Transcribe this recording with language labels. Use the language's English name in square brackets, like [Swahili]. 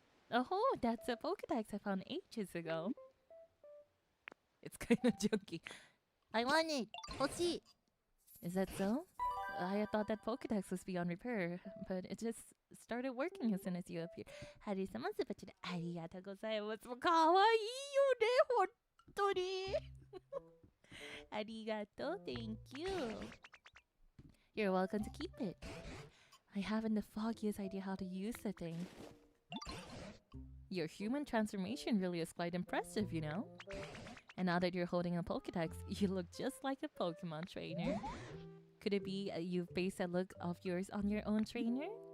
[English] Oh, that's a Pokédex I found ages ago. It's kind of junky. I want it. [Japanese] 欲しい. [English] Is that so? I thought that Pokédex was beyond repair, but it just started working as soon as you appeared. [Japanese] ハリー様、すばちでありがとうございます。もうかわいいよね、本当に。ありがとう、 [English] thank you. You're welcome to keep it. I haven't the foggiest idea how to use the thing. Your human transformation really is quite impressive, you know? And now that you're holding a Pokédex, you look just like a Pokemon trainer. Could it be you've based that look of yours on your own trainer?